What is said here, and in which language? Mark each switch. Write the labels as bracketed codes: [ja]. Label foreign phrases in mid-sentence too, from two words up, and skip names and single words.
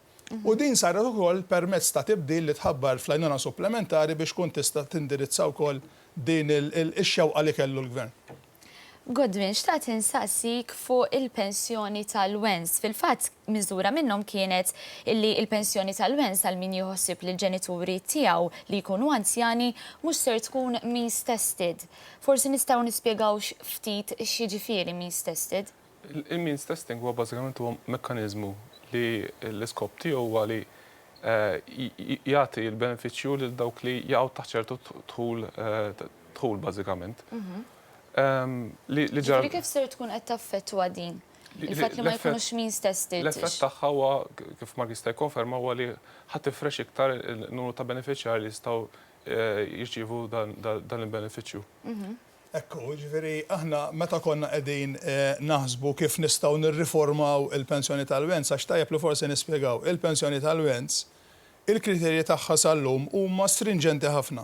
[mt] U din saret ukoll permezz ta' tibdil li tħabbar fl-għajnuna supplementari biex kun tista' tindirizza wkoll din il-xewqa li kellu l-gvern. Godwin, xtaqt insaqsik fuq il-pensjoni tal-wens. Fil-fatt, miżura minnhom kienet illi il-pensjoni tal-wens għal min jħossib li l-ġenituri tiegħu li jkunu anzjani mhux ser tkun [en] means tested. [mt] Forsi nistgħu nispjegaw ftit x'jiġifieri [en] means tested? [mt] Il- [en] means testing [mt] huwa bażikament huwa mekkaniżmu li l-iskop tiegħu huwa li jagħti l-benefiċċju lil dawk li jaqgħu taħt ċertu dħul bażikament. Ġifri kif ser tkun qed taffettwa din? Il-fatt li ma jkunux [en] means tested. [mt] L-effett tagħha huwa kif Mark jista' jkonferma huwa li ħadd tifrex iktar il-numru ta' benefiċjarji li jistgħu jirċievu dan il-benefiċċju. Ekku, ġifieri aħna meta konna qegħdin naħsbu kif nistgħu nirriformaw il-pensjoni tal-wens għax tajjeb li forsi nispjegaw il-pensjoni tal-wens, il-kriterji tagħha sal-lum huma stringenti ħafna.